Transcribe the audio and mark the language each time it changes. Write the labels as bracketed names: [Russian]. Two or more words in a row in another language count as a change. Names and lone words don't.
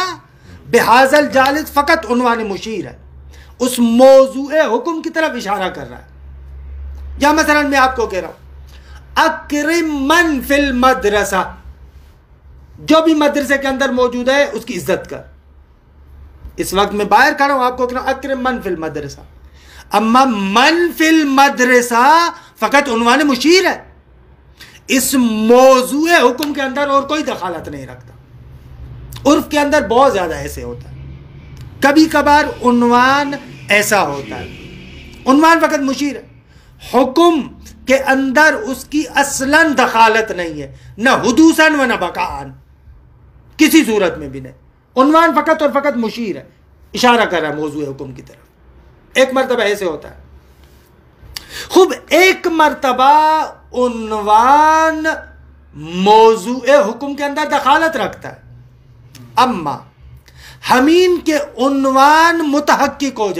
[Arabic] بہذا الجالس [Urdu] فقط عنوان مشیر ہے، اس موضوع حکم کی طرف اشارہ کر رہا ہے. یا مثلا میں آپ کو کہہ رہا ہوں [Arabic] اکرم من فی المدرسہ، [Urdu] جو بھی مدرسے کے اندر موجود ہے اس کی عزت کر. اس وقت میں باہر کھڑا ہوں، آپ کو کہنا [Arabic] اکرم من فی المدرسہ. [Urdu] اما [Arabic] من فی المدرسہ [Urdu] فقط عنوان مشیر ہے، اس موضوع حکم کے اندر اور کوئی دخالت نہیں رکھتا. عرف کے اندر بہت زیادہ ایسے ہوتا ہے. کبھی کبھار عنوان ایسا ہوتا ہے، عنوان فقط مشیر ہے، حکم کے اندر اس کی اصلاً دخالت نہیں ہے، نہ حدوثاً و نہ بقاءً، کسی صورت میں بھی نہیں. عنوان فقط اور فقط مشیر ہے، اشارہ کر رہا ہے موضوع حکم کی طرف. ایک مرتبہ ایسے ہوتا ہے. خوب ایک مرتبہ عنوان موضوع حکم کے اندر دخالت رکھتا ہے، اما ہمین کے عنوان متحقق ہو